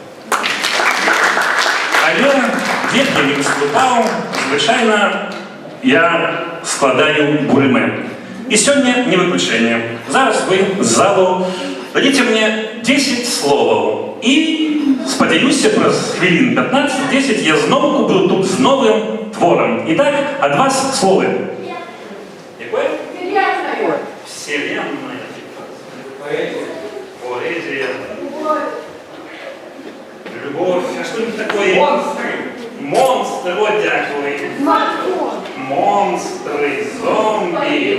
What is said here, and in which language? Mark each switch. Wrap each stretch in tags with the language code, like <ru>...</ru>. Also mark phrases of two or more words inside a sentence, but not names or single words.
<be>Але дзе б я не выступаў, звычайна я складаю бурымэ. І сёння не выключэнне. Зараз вы з залу дадите мне 10 словаў. І, спадзяюся, праз хвілін 15-10 я зноўку буду тут з новым творам. Итак, ад вас словы. Якое?</be> <ru>Вселенная. Поэзия. Любовь. А что-нибудь такое? Монстры. Монстры, вот дякую. Монстры, зомби.</ru>